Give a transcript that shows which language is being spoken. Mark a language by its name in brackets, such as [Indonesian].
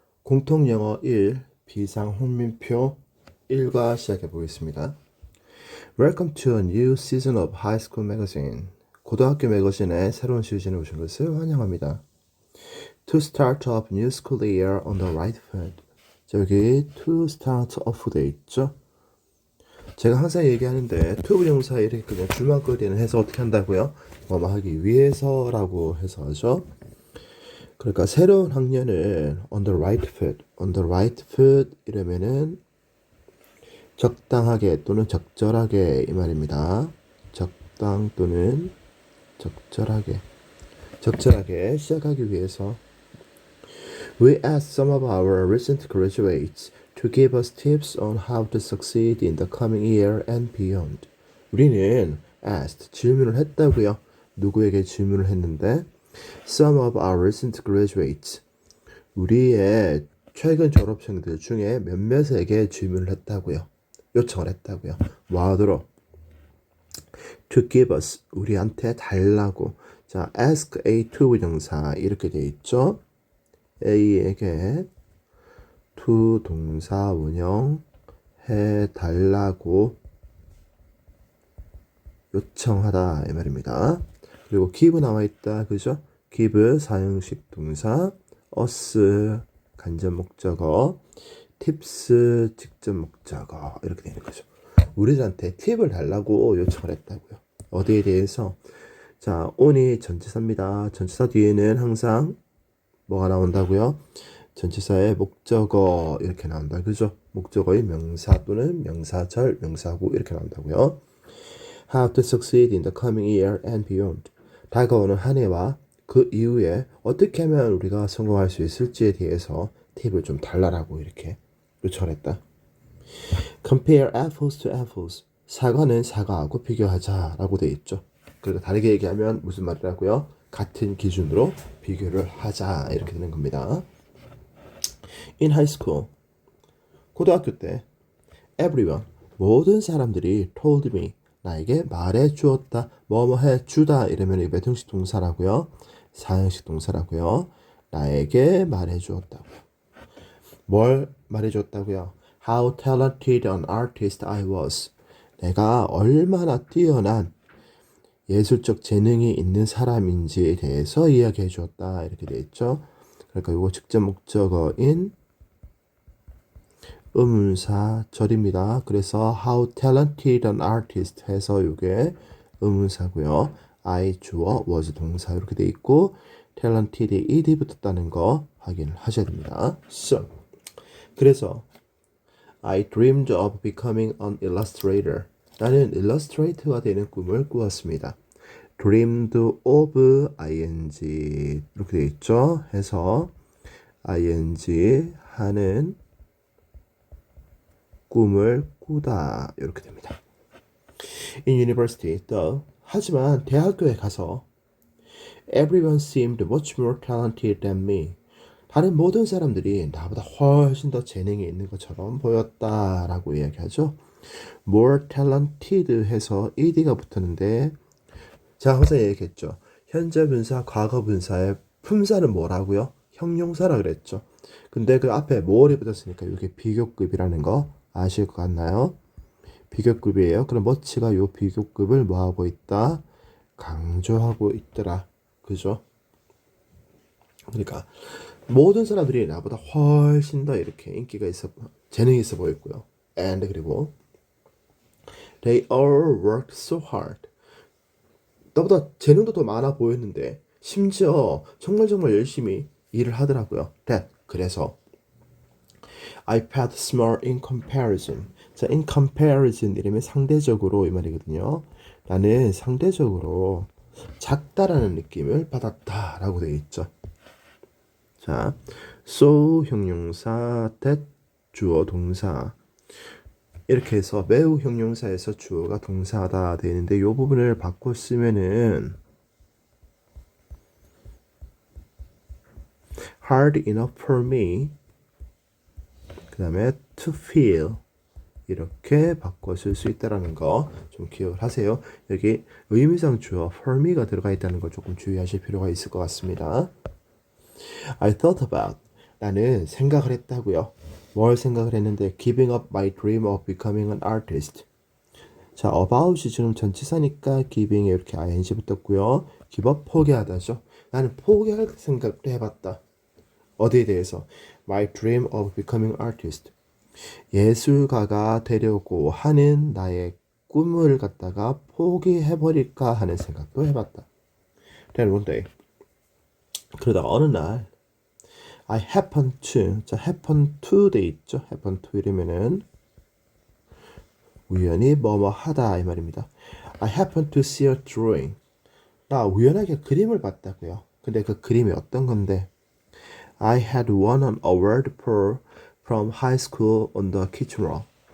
[Korean] 공통영어 1 비상홍민표 1과 시작해 보겠습니다. [English] Welcome to a new season of High School Magazine. [Korean] 고등학교 매거진의 새로운 시즌에 오신 것을 환영합니다. [English] To start off new school year on the right foot. [Korean] 자, 여기 [English] to start off [Korean] 돼 있죠? 제가 항상 얘기하는데 to 부정사 이렇게 그냥 줄만거리는 해서 어떻게 한다고요? 뭐뭐 하기 위해서라고 해서 하죠. 그러니까 새로운 학년을 [English] on the right foot [Korean] 이러면은 적당하게 또는 적절하게 이 말입니다. 적당 또는 적절하게 시작하기 위해서 [English] We asked some of our recent graduates to give us tips on how to succeed in the coming year and beyond. [Korean] 우리는 asked, 질문을 했다고요. 누구에게 질문을 했는데 [English] Some of our recent graduates, [Korean] 우리의 최근 졸업생들 중에 몇몇에게 질문을 했다고요. 요청을 했다고요. 뭐 하도록? [English] To give us, [Korean] 우리한테 달라고. 자, [English] ask A to [Korean] 부정사 이렇게 돼 있죠. A에게 to 동사 원형 해달라고 요청하다 이 말입니다. 그리고 give 나와 있다, 그죠? give 사형식 동사, us 간접 목적어, tips 직접 목적어 이렇게 되는 거죠. 우리들한테 팁을 달라고 요청을 했다고요. 어디에 대해서? 자, on이 전치사입니다. 전치사 뒤에는 항상 뭐가 나온다고요? 전치사의 목적어 이렇게 나온다, 그죠? 목적어의 명사 또는 명사절, 명사구 이렇게 나온다고요. [English] How to succeed in the coming year and beyond. [Korean] 다가오는 한 해와 그 이후에 어떻게 하면 우리가 성공할 수 있을지에 대해서 팁을 좀 달라라고 이렇게 요청을 했다. [English] Compare apples to apples. [Korean] 사과는 사과하고 비교하자라고 돼 있죠. 그러니까 다르게 얘기하면 무슨 말이라고요? 같은 기준으로 비교를 하자 이렇게 되는 겁니다. [English] In high school, [Korean] 고등학교 때 everyone, 모든 사람들이 [English] told me, [Korean] 나에게 말해 주었다, 뭐뭐 해 주다 이러면 몇 형식 동사라고요? 사형식 동사라고요. 나에게 말해 주었다고요. 뭘 말해 주었다고요? [English] How talented an artist I was. [Korean] 내가 얼마나 뛰어난 예술적 재능이 있는 사람인지에 대해서 이야기해 주었다 이렇게 되어 있죠. 그러니까 이거 직접 목적어인 의문사절입니다. 그래서 [English] how talented an artist [Korean] 해서 이게 의문사고요. I 주어, was 동사 이렇게 돼 있고 talented에 ed 붙었다는 거 확인을 하셔야 됩니다. [English] So, [Korean] 그래서 [English] I dreamed of becoming an illustrator. [Korean] 나는 illustrator가 되는 꿈을 꾸었습니다. [English] dreamed of ing [Korean] 이렇게 돼 있죠. 해서 ing 하는 꿈을 꾸다 이렇게 됩니다. [English] In university, though, [Korean] 하지만 대학교에 가서 [English] everyone seemed much more talented than me. [Korean] 다른 모든 사람들이 나보다 훨씬 더 재능이 있는 것처럼 보였다라고 이야기하죠. [English] more talented [Korean] 해서 ed가 붙었는데 제가 항상 얘기했죠. 현재 분사, 과거 분사의 품사는 뭐라고요? 형용사라 그랬죠. 근데 그 앞에 more이 붙었으니까 이게 비교급이라는 거 아실 것 같나요? 비교급이에요. 그럼 much가 요 비교급을 뭐하고 있다? 강조하고 있더라. 그죠? 그러니까 모든 사람들이 나보다 훨씬 더 이렇게 인기가 있어, 재능이 있어 보였고요. [English] And [Korean] 그리고 [English] they all worked so hard. [Korean] 나보다 재능도 더 많아 보였는데 심지어 정말 열심히 일을 하더라고요. 그래서 [English] I felt small in comparison. [Korean] 자, [English] in comparison [Korean] 이러면 상대적으로 이 말이거든요. 나는 상대적으로 작다라는 느낌을 받았다라고 되어 있죠. 자, so 형용사, that 주어 동사 이렇게 해서 매우 형용사에서 주어가 동사다 되는데 이 부분을 바꿔 쓰면은 [English] hard enough for me [Korean] 그 다음에 [English] to feel [Korean] 이렇게 바꿔 쓸 수 있다는 거 좀 기억을 하세요. 여기 의미상 주어 for me가 들어가 있다는 걸 조금 주의하실 필요가 있을 것 같습니다. [English] I thought about [Korean] 나는 생각을 했다고요. 뭘 생각을 했는데 [English] giving up my dream of becoming an artist. [Korean] 자, about이 지금 전치사니까 giving에 이렇게 ing 붙었고요. [English] give up [Korean] 포기하다죠. 나는 포기할 생각도 해봤다. 어디에 대해서? [English] My dream of becoming artist. [Korean] 예술가가 되려고 하는 나의 꿈을 갖다가 포기해버릴까 하는 생각도 해봤다. [English] Then one day. [Korean] 그러다가 어느 날 [English] I happen to, [Korean] 자, [English] happen to [Korean] 돼 있죠. [English] happen to [Korean] 이러면은 우연히 뭐뭐 하다 이 말입니다. [English] I happen to see a drawing. [Korean] 나 우연하게 그림을 봤다고요. 근데 그 그림이 어떤 건데? [English] I had won an award from high school on the kitchen roll.